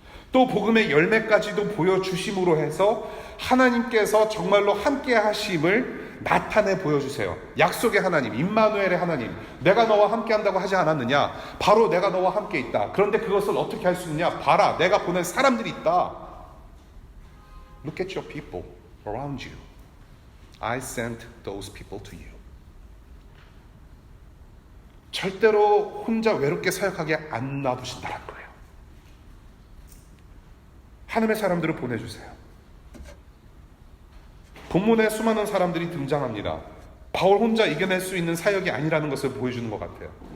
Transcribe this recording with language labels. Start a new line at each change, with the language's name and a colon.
Korean: 또 복음의 열매까지도 보여주심으로 해서 하나님께서 정말로 함께 하심을 나타내 보여주세요. 약속의 하나님, 임마누엘의 하나님, 내가 너와 함께 한다고 하지 않았느냐? 바로 내가 너와 함께 있다. 그런데 그것을 어떻게 할 수 있느냐? 봐라, 내가 보낸 사람들이 있다.
English: Look at your people around you. I sent those people to you.
Korean: 절대로 혼자 외롭게 사역하게 안 놔두신다는 거예요. 하나님의 사람들을 보내주세요. 본문에 수많은 사람들이 등장합니다. 바울 혼자 이겨낼 수 있는 사역이 아니라는 것을 보여주는 것 같아요.